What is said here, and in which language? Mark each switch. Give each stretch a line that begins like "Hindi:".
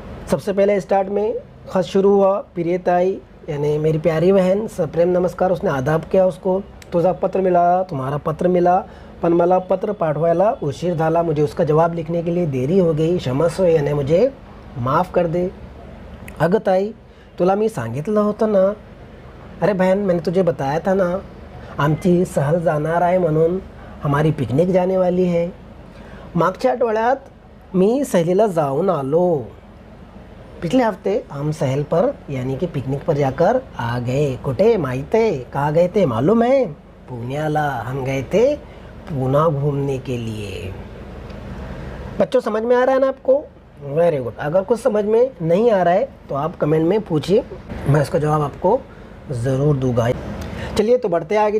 Hindi: सबसे पहले स्टार्ट में खत शुरू हुआ, प्रियताई यानी मेरी प्यारी बहन,
Marathi: सप्रेम नमस्कार,
Hindi: उसने आदाब किया उसको। तुझा पत्र मिला, तुम्हारा पत्र मिला,
Marathi: पण मला पत्र पाठवायला उशीर झाला,
Hindi: मुझे उसका जवाब लिखने के लिए देरी हो गई, क्षमस्व यानी मुझे माफ़ कर दे।
Marathi: अगं ताई, तुला मी सांगितलं होतं ना।
Hindi: अरे बहन, मैंने तुझे बताया था ना
Marathi: आमची सहल जाणार आहे म्हणून,
Hindi: हमारी पिकनिक जाने वाली है।
Marathi: मागच्या आठवड्यात मी सहलीला जाऊन आलो।
Hindi: पिछले हफ्ते हम सहल पर यानी कि पिकनिक पर जाकर आ गए। कुठे माहीत है? कहाँ गए थे मालूम है?
Marathi: पुण्याला।
Hindi: हम गए थे पूना घूमने के लिए। बच्चों समझ में आ रहा है ना आपको?
English: Very good.
Hindi: अगर कुछ समझ में नहीं आ रहा है तो आप कमेंट में पूछिए, मैं इसका जवाब आपको ज़रूर दूंगा। चलिए तो बढ़ते आगे।